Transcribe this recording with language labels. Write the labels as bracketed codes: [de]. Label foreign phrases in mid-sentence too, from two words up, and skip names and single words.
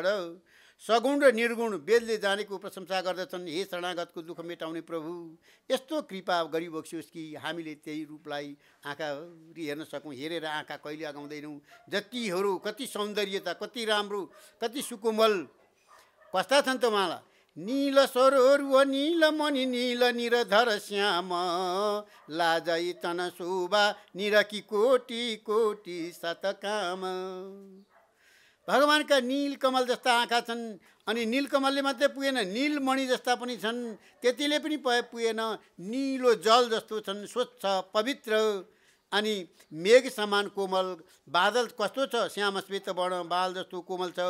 [ne] सगुण र निर्गुण वेदले जानेको प्रशंसा गर्दछन्। हे शरणागतको दुःख मेटाउने प्रभु, यस्तो कृपा गरिबक्सियोस् कि हामीले त्यही रूपलाई आँखाभरि हेर्न सकौँ। हेरेर आँखा कहिले अगाउँदैनौँ। जतिहरू कति सौन्दर्यता, कति राम्रो, कति सुकोमल, कस्ता छन् त उहाँलाई। [awa] नील सरोरु नील मणि नील निरधर श्याम, लाजै तन शोभा निरकी कोटि कोटि शतकाम। [ne] भगवानका नीलकमल जस्ता आँखा छन्। अनि नीलकमलले मात्रै पुगेन, नीलमणि जस्ता पनि छन्, त्यतिले पनि पुगेन। निलो जल जस्तो छन्, स्वच्छ पवित्र। अनि मेघ समान कोमल, बादल कस्तो छ, श्याम श्वेत वर्ण बाल जस्तो कोमल छ।